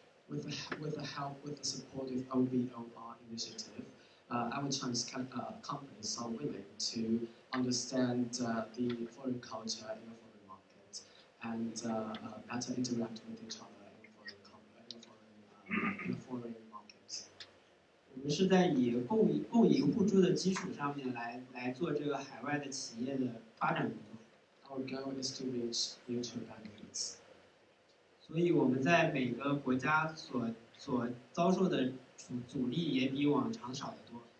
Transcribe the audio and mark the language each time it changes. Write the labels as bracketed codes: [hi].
[en] With the support of OBOR initiative, our Chinese companies are willing to understand the foreign culture in a foreign market and better interact with each other in a foreign market. [zh] 我们是在以共赢互助的基础上面来做这个海外的企业的发展工作。 [en] Our goal is to reach mutual benefits. [zh] 所以我们在每个国家所遭受的阻力也比往常少得多。